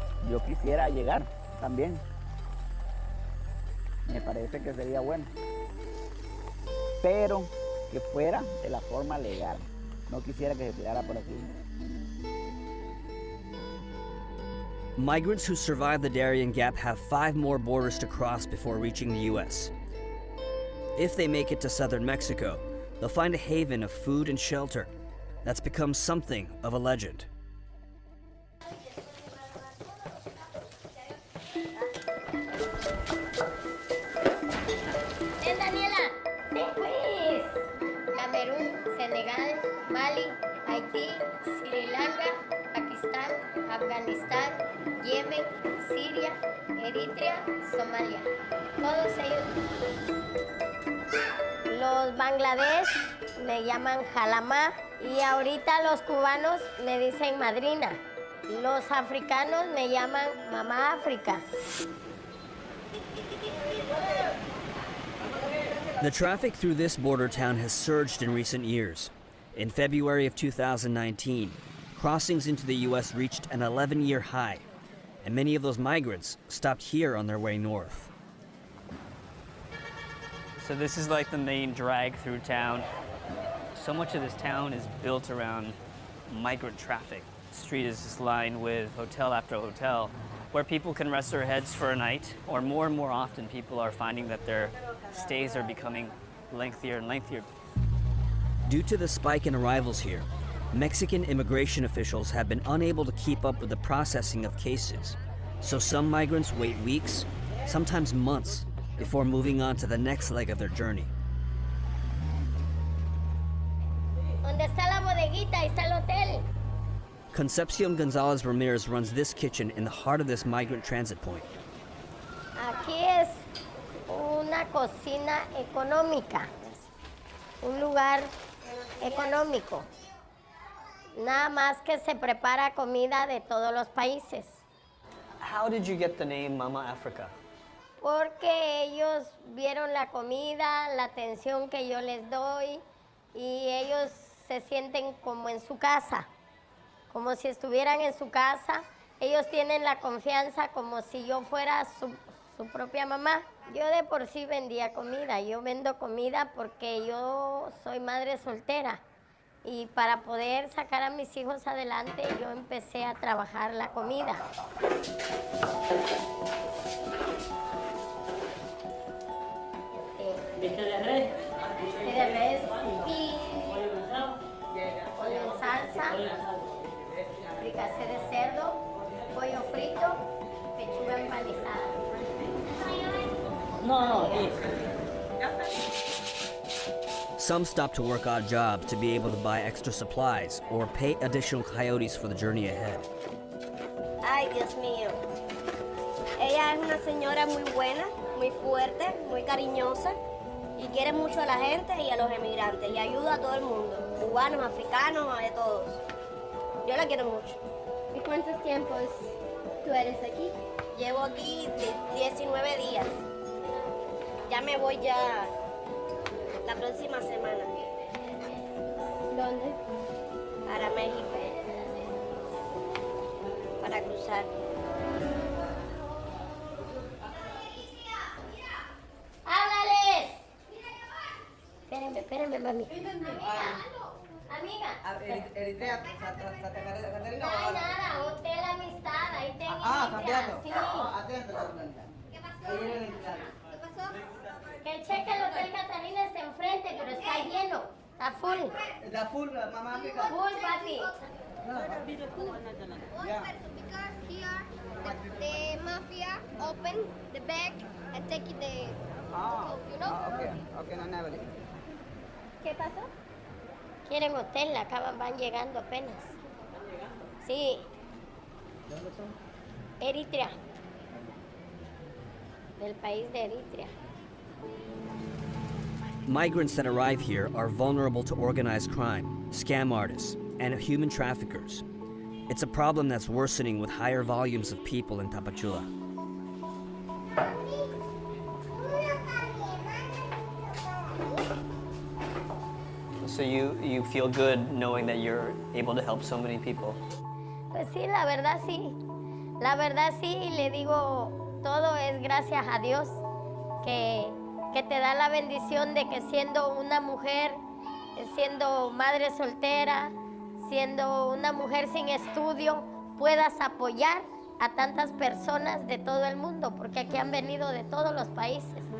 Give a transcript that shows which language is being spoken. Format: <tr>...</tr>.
<es>Yo quisiera llegar también. Me parece que sería bueno. Pero que fuera de la forma legal. No quisiera que se tirara por aquí.</es> <en>Migrants who survive the Darien Gap have 5 more borders to cross before reaching the U.S. If they make it to southern Mexico, they'll find a haven of food and shelter that's become something of a legend. Daniela, ten quiz. Camerún, Senegal, Mali, Haití, Sri Lanka, Pakistán, Afganistán, Yemen, Siria, Eritrea, Somalia. Todos ellos. Los Bangladesh me llaman Jalama y ahorita los cubanos me dicen madrina. Los africanos me llaman Mamá África. The traffic through this border town has surged in recent years. In February of 2019, crossings into the U.S. reached an 11-year high, and many of those migrants stopped here on their way north. So this is like the main drag through town. So much of this town is built around migrant traffic. The street is just lined with hotel after hotel where people can rest their heads for a night, or more and more often people are finding that their stays are becoming lengthier and lengthier. Due to the spike in arrivals here, Mexican immigration officials have been unable to keep up with the processing of cases. So some migrants wait weeks, sometimes months, before moving on to the next leg of their journey.</en> <es>¿Dónde está la bodeguita? Ahí está el hotel.</es> <en>Concepcion Gonzalez Ramirez runs this kitchen in the heart of this migrant transit point.</en> <es>Aquí es una cocina económica, un lugar económico. Nada más que se prepara comida de todos los países.</es> <en>How did you get the name Mama Africa?</en> <es>porque ellos vieron la comida, la atención que yo les doy y ellos se sienten como en su casa, como si estuvieran en su casa. Ellos tienen la confianza como si yo fuera su propia mamá. Yo de por sí vendía comida, yo vendo comida porque yo soy madre soltera y para poder sacar a mis hijos adelante yo empecé a trabajar la comida. Este de res y pollo en salsa, fricasé de cerdo, pollo frito, pechuga empanizada.</es> <en>Some stop to work odd jobs to be able to buy extra supplies or pay additional coyotes for the journey ahead.</en> <es>Ay, Dios mío. Ella es una señora muy buena, muy fuerte, muy cariñosa y quiere mucho a la gente y a los emigrantes y ayuda a todo el mundo, cubanos, africanos, de todos. Yo la quiero mucho. ¿Y cuántos tiempos tú eres aquí? Llevo aquí 19 días. Ya me voy ya la próxima semana. ¿Dónde? Para México. Para cruzar. ¡Háblales! Espérenme, mami. Amiga. Eritrea, Ay, nada, hotel amistad, ahí tengo. cambiando. Sí. ¿Qué pasó? Que el cheque del Hotel Catalina está enfrente, pero está lleno. Está full. Está full, mamá África. Full, papi.</es> <en>Because here the mafia open the bag and take it the coke, you know? Okay, no, never.</en> <es>¿Qué pasó? Quieren hotel, van llegando apenas. Sí. ¿Dónde son? Eritrea. Del país de Eritrea.</es> <en>Migrants that arrive here are vulnerable to organized crime, scam artists, and human traffickers. It's a problem that's worsening with higher volumes of people in Tapachula. So you feel good knowing that you're able to help so many people?</en> <es>Pues sí, la verdad sí. La verdad sí, le digo, todo es gracias a Dios que te da la bendición de que siendo una mujer, siendo madre soltera, siendo una mujer sin estudio, puedas apoyar a tantas personas de todo el mundo, porque aquí han venido de todos los países.</es>